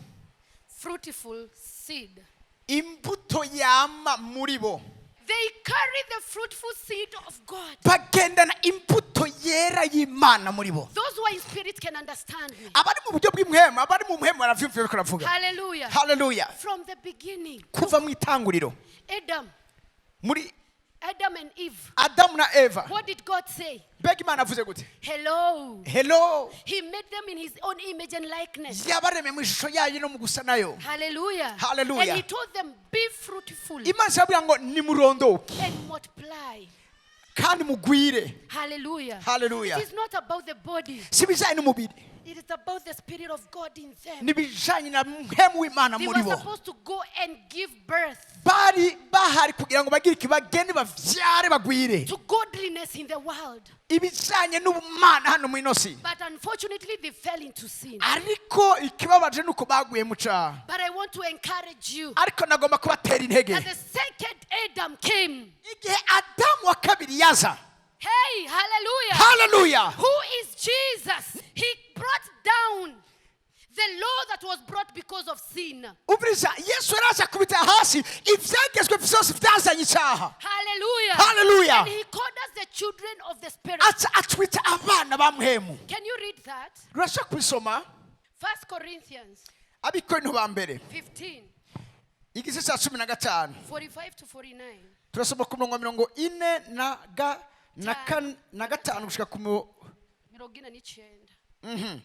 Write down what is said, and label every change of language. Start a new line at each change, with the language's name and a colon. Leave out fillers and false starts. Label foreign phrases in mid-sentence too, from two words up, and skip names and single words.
English: Fruitful seed.
Rundi: imbuto yama muri bo,
English: They carry the fruitful seed of God.
Rundi: bagendana imbuto yera y'Imana muri bo.
English: Those who are in spirit can understand me.
Rundi: Abari mu buryo bw'imwema, abari mu mwema baravyumva ibyo baravuga.
English: Hallelujah.
Rundi: Hallelujah.
English: From the beginning,
Rundi: Kuva mu itanguriro muri
English: Adam and Eve,
Rundi: Adamu na Eva,
English: what did God say?
Rundi: mbega Imana avuze gute?
English: Hello.
Rundi: Hello.
English: He made them in his own image and likeness.
Rundi: yabaremye mu ishusho yayo no mu gusa nayo.
English: Hallelujah.
Rundi: Hallelujah.
English: And he told them, be fruitful
Rundi: Imana isabwira ngo nimurondoke
English: and multiply.
Rundi: kandi mugwire.
English: Hallelujah.
Rundi: Hallelujah.
English: It is not about the body.
Rundi: Si bijanye n'umubiri,
English: It is about the Spirit of God in them.
Rundi: ni bijanye na mpemu w'Imana
English: They
Rundi: muri
English: were
Rundi: bo.
English: supposed to go and give birth
Rundi: Bari bahari kugira ngo bagire ikibagende bavyare bagwire.
English: to godliness in the world.
Rundi: Ibijanye n'ubumana hano mu inosi.
English: But unfortunately, they fell into sin.
Rundi: Ariko ikibabaje nuko baguye mu caha.
English: But I want to encourage you
Rundi: Ariko nagomba kubatera intege.
English: that the second Adam came.
Rundi: Igihe Adamu wa kabiri yaza,
English: Hey, hallelujah.
Rundi: hallelujah,
English: Who is Jesus? He brought down the law that was brought because of sin.
Rundi: ubiriza Yesu yaraza kubita hasi ivyagezwe vyose vyazanye icyaha.
English: Hallelujah.
Rundi: Hallelujah.
English: And he called us the children of the Spirit.
Rundi: Aca atwita abana ba muhemu.
English: Can you read that?
Rundi: Urashaka kubisoma?
English: 1 Corinthians
Rundi: Abikorinto ba mbere
English: 15,
Rundi: igice cya 15
English: 45 to 49.
Rundi: turasoma ku murongo wa 45 gushika ku Mirongo ine n'icyenda.